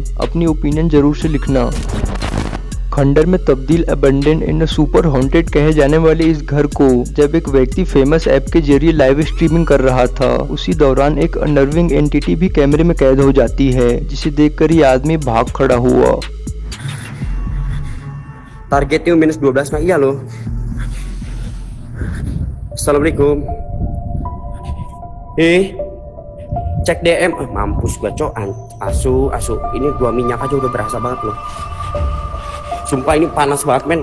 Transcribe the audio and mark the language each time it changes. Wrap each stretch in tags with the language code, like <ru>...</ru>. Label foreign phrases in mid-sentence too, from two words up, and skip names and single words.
<hi>अपनी ओपिनियन जरूर से लिखना। खंडर में तब्दील</hi> <en>abandoned and super haunted</en> <hi>कहे जाने वाले इस घर को जब एक व्यक्ति</hi> <en>famous app</en> <hi>के जरिए</hi> <en>live streaming</en> <hi>कर रहा था, उसी दौरान एक</hi> <en>unnerving entity</en> <hi>भी कैमरे में कैद हो जाती है, जिसे देखकर ये आदमी भाग खड़ा हुआ।</hi> <id>Targetnya -12 nah iya loh. Assalamualaikum. Cek DM. Mampus gua cok. Asu. Ini 2 minyak aja udah berasa banget loh. Sumpah ini panas banget men.</id>